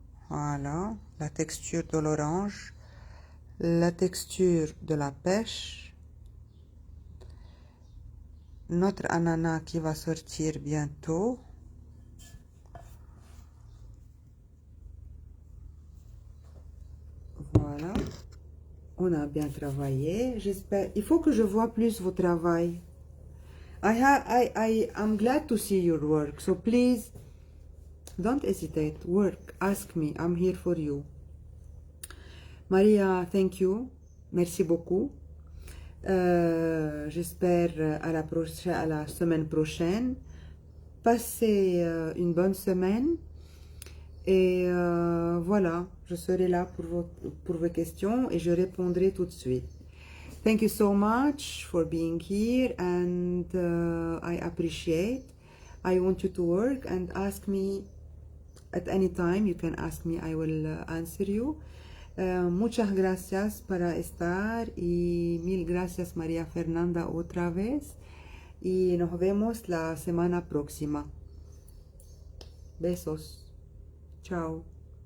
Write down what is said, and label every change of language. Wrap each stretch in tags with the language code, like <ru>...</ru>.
<fr>Voilà, la texture de l'orange, la texture de la pêche, notre ananas qui va sortir bientôt. Voilà, on a bien travaillé, j'espère. Il faut que je vois plus vos travail.</fr> <en>I'm glad to see your work, so please don't hesitate, work, ask me, I'm here for you. Maria, thank you,</en> <fr>merci beaucoup. J'espère à la semaine prochaine. Passez une bonne semaine. Et voilà, je serai là pour vos questions et je répondrai tout de suite.</fr> <en>Thank you so much for being here and I appreciate. I want you to work and ask me at any time. You can ask me, I will answer you.</en> <es>Muchas gracias para estar y mil gracias María Fernanda otra vez y nos vemos la semana próxima. Besos. Chao.</es>